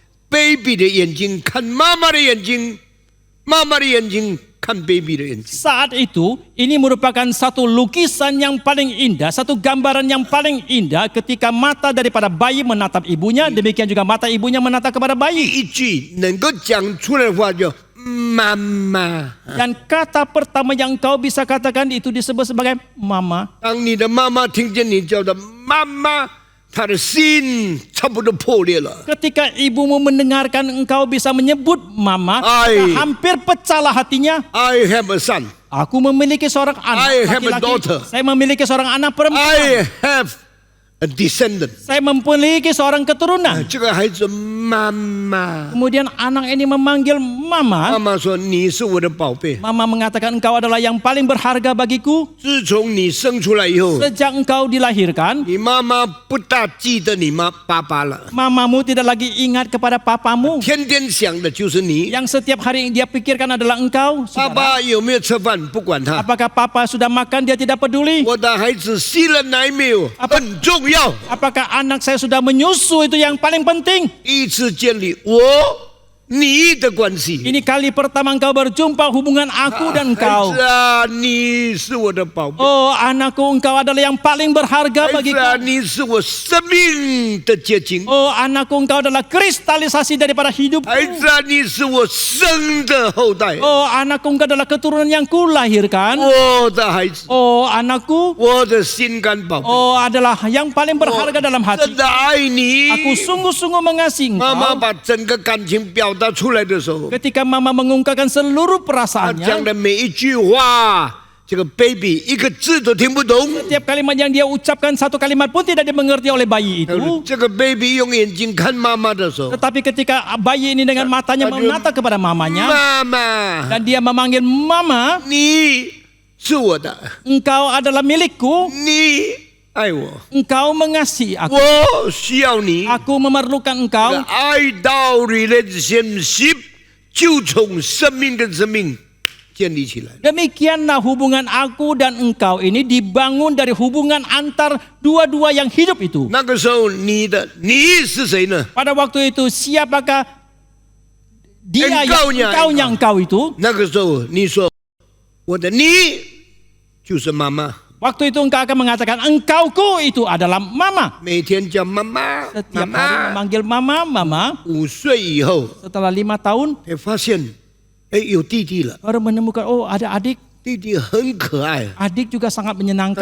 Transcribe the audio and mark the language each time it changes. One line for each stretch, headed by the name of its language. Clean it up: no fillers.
Chinese: baby 的眼睛看妈妈的眼睛，妈妈的眼睛看 baby 的眼睛。
Indonesian: Saat itu, ini merupakan satu lukisan yang paling indah, satu gambaran yang paling indah ketika mata daripada bayi menatap ibunya, demikian juga mata ibunya menatap kepada
Chinese: 第
Indonesian: bayi.
Chinese: 一句能够讲出来的话叫妈妈。
Indonesian: Dan kata pertama yang kau bisa katakan itu disebut sebagai mama.
Chinese: 当你的妈妈听见你叫的妈妈，她的心差不多破裂了。
Indonesian: Ketika ibumu mendengarkan engkau bisa menyebut mama, Ai. hampir pecahlah hatinya.
English: I have a son.
Indonesian: Aku memiliki seorang anak
English: I have a
Indonesian: laki-laki.
English: daughter.
Indonesian: Saya memiliki seorang anak perempuan.
English: I have a descendant.
Indonesian: Saya memiliki seorang keturunan.
Chinese: 这个孩子妈妈，
Indonesian: Kemudian anak ini memanggil mama.
Chinese: 妈妈说你是我的宝贝。
Indonesian: Mama mengatakan engkau adalah yang paling berharga bagiku.
Chinese: 自从你生出来以后，
Indonesian: Sejak engkau dilahirkan,
Chinese: 你妈妈不大记得你爸爸了，
Indonesian: mamamu tidak lagi ingat kepada papamu.
Chinese: 天天想的就是你。
Indonesian: Yang setiap hari dia pikirkan adalah engkau. Saudara.
Chinese: 爸有没有吃饭不管他，
Indonesian: Apakah papa sudah makan, dia tidak peduli.
Chinese: 我的孩子吸了奶没有很重要。
Indonesian: Apakah anak saya sudah menyusu, itu yang paling penting.
Chinese: 第一次建立我你的关系。
Indonesian: Ini kali pertama engkau berjumpa hubungan aku dan engkau.
Chinese: 子啊，你是我的宝贝。
Indonesian: Oh anakku, engkau adalah yang paling berharga
Chinese: 孩子
Indonesian: bagiku.
Chinese: 啊，你是我生命的结晶。
Indonesian: Oh anakku, engkau adalah kristalisasi daripada hidupku.
Chinese: 孩子啊，你是我生的后代。
Indonesian: Oh anakku, engkau adalah keturunan yang kulahirkan.
Chinese: 我的孩子，
Indonesian: Oh anakku,
Chinese: 我的心肝宝贝。
Indonesian: oh adalah yang paling berharga dalam
Chinese: 真的爱你。
Indonesian: Aku sungguh-sungguh mengasihi
Chinese: 妈妈
Indonesian: engkau.
Chinese: 把整个感情表达出来的时候，
Indonesian: Ketika mama mengungkapkan seluruh
Chinese: 她讲的每一句话，这个 baby 一个字都听不懂。
Indonesian: setiap kalimat yang dia ucapkan satu kalimat pun tidak dimengerti oleh bayi itu.
Chinese: 这个 baby 用眼睛看妈妈的时候，
Indonesian: Tetapi ketika bayi ini dengan matanya menatap kepada mamanya
Chinese: 妈妈，
Indonesian: dan dia memanggil mama,
Chinese: 你是我的，
Indonesian: engkau adalah milikku,
Chinese: 你爱我，
Indonesian: engkau mengasihi aku,
Chinese: 我需要你。
Indonesian: aku memerlukan engkau.
Chinese: 爱到 relationship 就从生命跟生命建立起来。
Indonesian: Demikianlah hubungan aku dan engkau ini dibangun dari hubungan antar dua-dua yang hidup itu.
Chinese: 那个时候，你是谁呢？
Indonesian: Pada waktu itu siapakah dia Engkaunya, yang engkau itu?
Chinese: 那个时候，你说我的你就是妈妈，
Indonesian: Waktu itu engkau akan mengatakan engkauku itu adalah mama.
Chinese: 每天叫妈妈，
Indonesian: Setiap
Chinese: 妈
Indonesian: hari
Chinese: 妈。
Indonesian: memanggil mama, mama.
Chinese: 5岁以后，
Indonesian: Setelah 5 tahun
Chinese: 才发现，哎，有弟弟了。
Indonesian: baru menemukan oh ada adik.
Chinese: 弟弟很可爱，
Indonesian: Adik juga sangat menyenangkan.